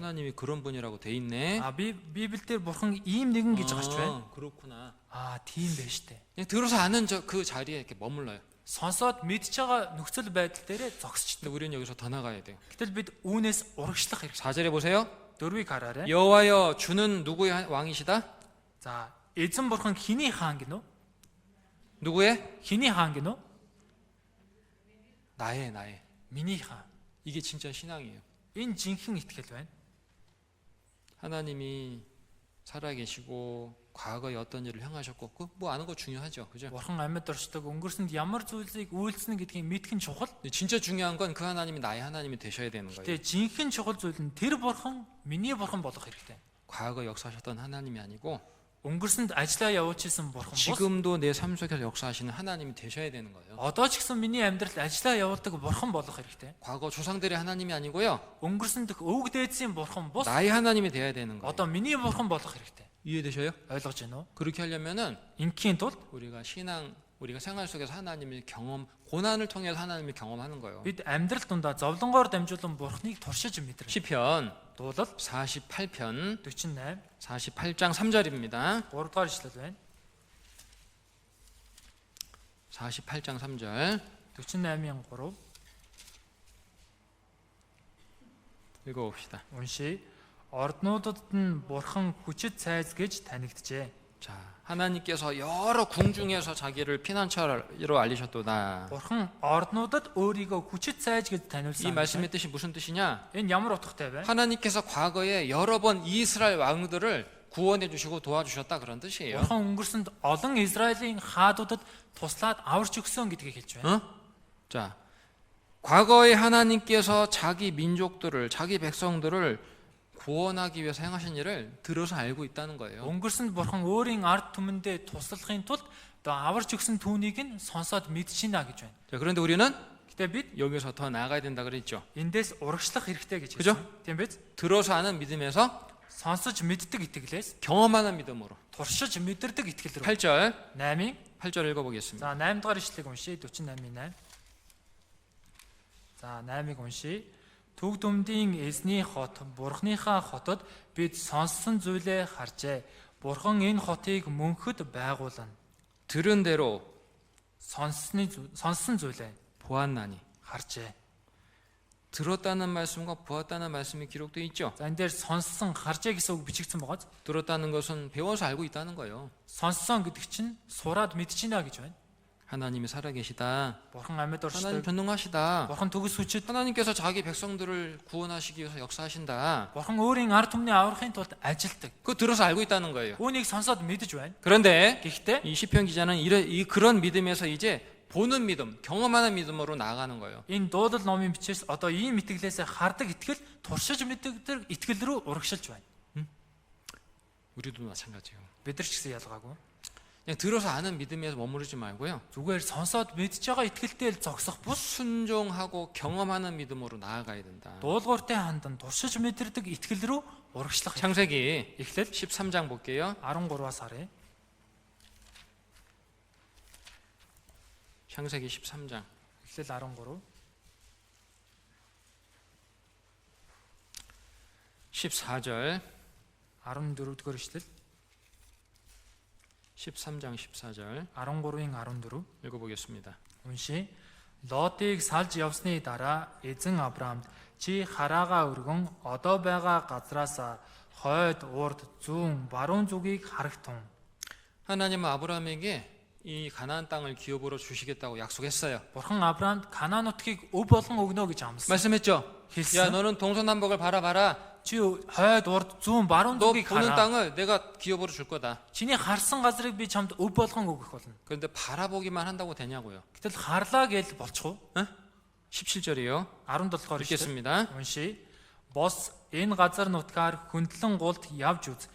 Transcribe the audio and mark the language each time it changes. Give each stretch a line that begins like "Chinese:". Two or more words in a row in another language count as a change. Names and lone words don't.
Korean: 하나님이 그런 분이라고 돼 있네.
Mongolian: Библиэлд бурхан ийм нэгэн гэж гарч байна.
Korean: 그렇구나.
Mongolian: Тийм байна штэ.
Korean: 그냥 들어서 아는 그 자리에 이렇게 머물러요.
Mongolian: Сонсоод мэдж байгаа нөхцөл байдал дээр
Korean: 근데
Mongolian: зогсчдаг.
Korean: 우리는 여기서 더 나가야 돼요.
Mongolian: Гэтэл бид үүнээс урагшлах хэрэгтэй.
Korean: 4절에 보세요.
Mongolian: Дөрвийг хараарай.
Korean: 여호와여 주는 누구의 왕이시다?
Mongolian: За, эзэн бурхан хиний хаан гинөө?
Korean: 누구의?
Mongolian: Хиний хаан гинөө?
Korean: 나의.
Mongolian: Миний хаан.
Korean: 이게 진짜 신앙이에요.
Mongolian: Энэ жинхэнэ итгэл байна.
Korean: 하나님이 살아계시고 과거에 어떤 일을 행하셨고 그 뭐 아는 거 중요하죠, 그죠?
Mongolian: Бурхан амьд оршдог өнгөрсөнд ямар зүйлийг үйлснэ гэдгийг мэдэх нь чухал.
Korean: 근데 진짜 중요한 건 그 하나님이 나의 하나님이 되셔야 되는 거예요.
Mongolian: Тэгээ жинхэнэ чухал зүйл нь тэр бурхан миний бурхан болох хэрэгтэй.
Korean: 과거 역사하셨던 하나님이 아니고
Mongolian: Өнгөрсөнд ажиллаа явуулчихсан бурхан бос.
Korean: 지금도 내 삶 속에서 역사하시는 하나님이 되셔야 되는 거예요.
Mongolian: Одоо ч гэсэн миний амьдралд ажиллаа явуулдаг бурхан болох хэрэгтэй.
Korean: 과거 조상들의 하나님이 아니고요.
Mongolian: Өнгөрсөнд өвөг дээдсийн бурхан бос.
Korean: 나의 하나님이 돼야 되는 거예요.
Mongolian: Одоо миний бурхан болох хэрэгтэй.
Korean: 이해되셔요?
Mongolian: ойлгож байна уу?
Korean: 그렇게 하려면은
Mongolian: Ингийн тулд
Korean: 우리가 생활 속에서 하나님의 고난을 통해서 하나님을 경험하는 거예요.
Mongolian: бид амьдрал дундаа зовлонгоор дамжуулан бурхныг туршиж мэдрэх.
Korean: 시편
Mongolian: Дуулал
Korean: 48편
Mongolian: 48
Korean: 48장 3절입니다.
Mongolian: 3 дугаар ишлэл байна.
Korean: 48장 3절
Mongolian: 48-ийн 3
Korean: 읽어봅시다.
Mongolian: уншия. Орднуудад нь бурхан хүчит цайз гэж танигджээ.
Korean: 자, 하나님께서 여러 궁중에서 자기를 피난처로 알리셨도다.
Mongolian: Бурхан орднуудад өөрийгөө хүчит цайз гэж
Korean: 이
Mongolian: таниулсан.
Korean: 말씀의 뜻이 무슨 뜻이냐?
Mongolian: Энэ ямар утгатай вэ?
Korean: 하나님께서 과거에 여러 번 이스라엘 왕들을 구원해 주시고 도와주셨다 그런 뜻이에요.
Mongolian: Бурхан өнгөрсөнд олон Израилийн хаадуудад туслаад аварч өгсөн гэдгийг хэлж байна.
Korean: 자, 과거에 하나님께서 자기 민족들을, 자기 백성들을 구원하기 위해서 행하신 일을 들어서 알고 있다는 거예요.
Mongolian: Өнгөрсөнд бурхан өөрийн ард түмэндээ туслахын тулд одоо аварч өгсөн түүнийг нь сонсоод мэдчихнэ гэж байна.
Korean: 자, 그런데 우리는
Mongolian: Гэтэ бид
Korean: 여기서 더 나아가야 된다 그랬죠.
Mongolian: эндээс урагшлах хэрэгтэй гэж
Korean: 그죠?
Mongolian: хэлсэн. Тийм биз?
Korean: 들어서 아는 믿음에서
Mongolian: Сонсож мэддэг итгэлээс
Korean: 경험하는 믿음으로.
Mongolian: туршиж мэдэрдэг итгэл рүү.
Korean: 8절
Mongolian: 8-ийн
Korean: 8절 읽어보겠습니다.
Mongolian: За 8 дугаар ишлэгийг уншия. 48-ийн 8. За 8-ыг уншия. Төг дүмдийн эзний хот, Бурханыхаа хотод бид сонссон зүйлээ харжээ. Бурхан энэ хотыг мөнхөд байгуулна.
Korean: 들은 대로
Mongolian: сонссон зүйлээ
Korean: 보았나니.
Mongolian: харжээ.
Korean: 들었다는 말씀과 보았다는 말씀이 기록되어 있죠.
Mongolian: За энэ дээр сонссон, харжээ гэсэн үг бичигдсэн байгаа.
Korean: 들었다는 것은 배워서 알고 있다는 거예요.
Mongolian: сонссон гэдэг чинь сураад мэдчихнэ гэж байна.
Korean: 하나님이 살아계시다.
Mongolian: Бурхан амьд
Korean: 하나님
Mongolian: оршдог.
Korean: 전능하시다.
Mongolian: Бурхан төгс хүчит.
Korean: 하나님께서 자기 백성들을 구원하시기 위해서 역사하신다.
Mongolian: Бурхан өөрийн ард түмний аврахын тулд ажилдаг.
Korean: 그거 들어서 알고 있다는 거예요.
Mongolian: Үүнийг сонсоод мэдэж байна.
Korean: 그런데
Mongolian: Гэхдээ
Korean: 이 시편 기자는 그런 믿음에서 이제 보는 믿음, 경험하는 믿음으로 나아가는 거예요.
Mongolian: энэ дуудал номын бичээс одоо ийм итгэлээс хардаг итгэл, туршиж мэддэг итгэл рүү урагшилж байна.
Korean: 우리도 마찬가지예요.
Mongolian: Бид нар ч гэсэн ялгаагүй.
Korean: 그냥 들어서 아는 믿음에서 머무르지 말고요.
Mongolian: Зүгээр сонсоод мэдж байгаа итгэлтэй л зогсох бус
Korean: 순종하고 경험하는 믿음으로 나아가야 된다.
Mongolian: дуулууртай хандан туршиж мэдэрдэг итгэл рүү урагшлах.
Korean: 창세기
Mongolian: Эхлэл
Korean: 13장 볼게요.
Mongolian: 13-аас харъя.
Korean: 창세기 13장
Mongolian: Эхлэл 13.
Korean: 14절
Mongolian: 14-р эшлэл
Korean: 13장 14절
Mongolian: 13-ийн 14
Korean: 읽어보겠습니다.
Mongolian: уншия. Лотыг салж явсны дараа эзэн Авраамд чи хараагаа өргөн одоо байгаа газраас хойд, урд, зүүн, баруун зүгийг харагтун.
Korean: 하나님은 아브라함에게 이 가나안 땅을 기업으로 주시겠다고 약속했어요.
Mongolian: Бурхан Авраамд Канаан нутгийг өв болон өгнө гэж амласан.
Korean: 말씀했죠. 야,
Mongolian: хэлсэн.
Korean: 너는 동서남북을 바라봐라.
Mongolian: чи хойд урд зүүн баруун
Korean: 너
Mongolian: зүгийг
Korean: 보는
Mongolian: хараа.
Korean: 땅을 내가 기업으로 줄 거다.
Mongolian: Чиний харсан газрыг би чамд өв болгон өгөх болно.
Korean: 그런데 바라보기만 한다고 되냐고요.
Mongolian: Гэтэл харлаа гэж болчих уу?
Korean: 17절이요.
Mongolian: 17-оор шүү.
Korean: 읽겠습니다.
Mongolian: Уншия. Бос энэ газар нутгаар хөндлөн гулд явж үз.